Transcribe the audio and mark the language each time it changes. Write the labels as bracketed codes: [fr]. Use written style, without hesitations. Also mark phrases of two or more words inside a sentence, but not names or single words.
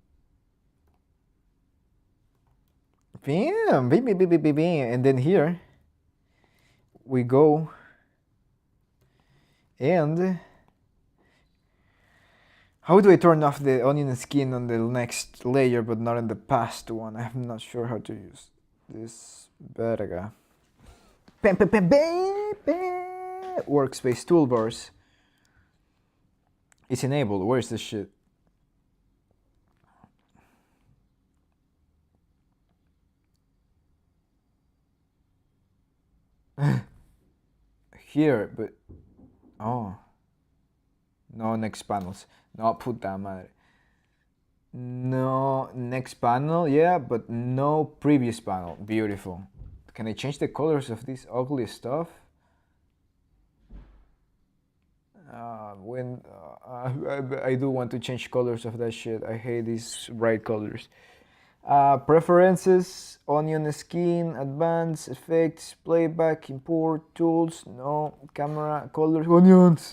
[en] Bam, bam, bam, bam, bam. And then here we go and how do I turn off the onion skin on the next layer but not on the past one? I'm not sure how to use this verga. Bam, bam, bam, bam, bam. Workspace toolbars. It's enabled. Where's this shit? Here, but oh no, next panels. [es] No, puta madre. [en] No, next panel, yeah, but no previous panel. Beautiful. Can I change the colors of this ugly stuff? I do want to change colors of that shit. I hate these bright colors. Preferences, onion skin, advanced, effects, playback, import, tools, no, camera, colors, onions.